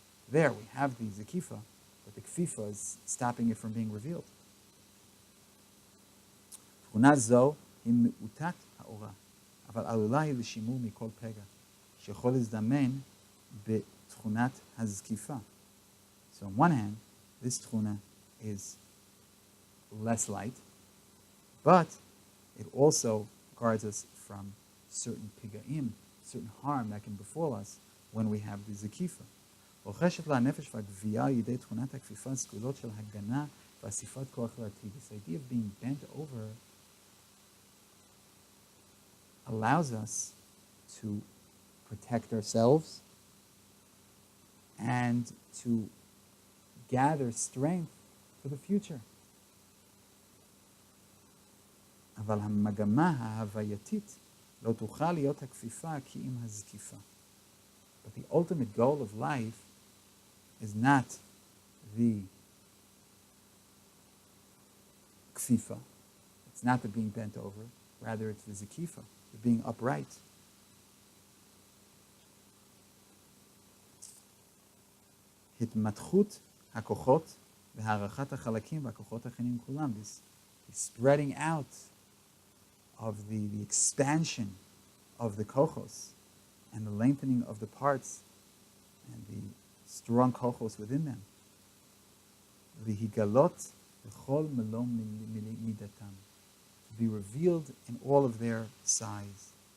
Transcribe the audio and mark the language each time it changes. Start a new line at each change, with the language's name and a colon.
English: There we have the Zokeif, but the Kfifa is stopping it from being revealed.
Hebrew: תכונה זו היא מעוטת האורה, אבל עלולה היא לשימור מכל פגע, שיכול להזדמן בתכונת הזקיפה.
English: So on one hand, this tchuna is less light, but it also guards us from certain pigaim, certain harm that can befall us when we have the Zokeif.
Hebrew: רוכשת לה הנפש והגבייה על ידי תכונת הכפיפה סגולות של הגנה ואסיפת כוח לעתיד.
English: This idea of being bent over allows us to protect ourselves and to gather strength for the future.
Hebrew: אבל המגמה ההווייתית לא תוכל להיות הכפיפה כי אם הזקיפה.
English: But the ultimate goal of life is not the kfifa. It's not the being bent over. Rather, it's the Zokeif, the being upright.
Hebrew: התמתחות הכוחות והערכת החלקים והכוחות האחרים כולם.
English: This spreading out of the expansion of the kochos and the lengthening of the parts and the strong kochos within them.
Hebrew: V'higalot v'chol melom midatam,
English: to be revealed in all of their size.